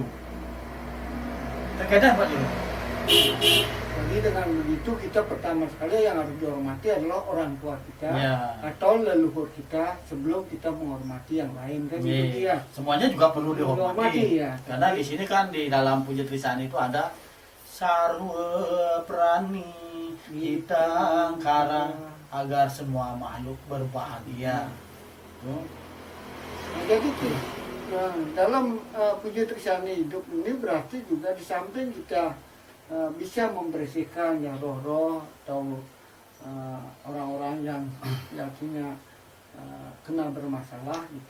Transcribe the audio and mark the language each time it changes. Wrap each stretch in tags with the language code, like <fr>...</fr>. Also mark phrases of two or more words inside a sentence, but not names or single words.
<id>Terkadang Pak Juru. Jadi dengan begitu kita pertama sekali yang harus dihormati adalah orang tua kita, atau leluhur kita sebelum kita menghormati yang lain kan itu dia. Semuanya juga perlu dihormati. Ya. Karena di sini kan di dalam Puji Trisandi itu ada</id> <sa>सर्व प्राणि हितं कर</sa> <id>agar semua makhluk berbahagia. Nah, jadi dalam Puji Trisandi hidup ini berarti juga di samping kita bisa membersihkan yang roh-roh atau orang-orang yang punya kena bermasalah gitu.</id>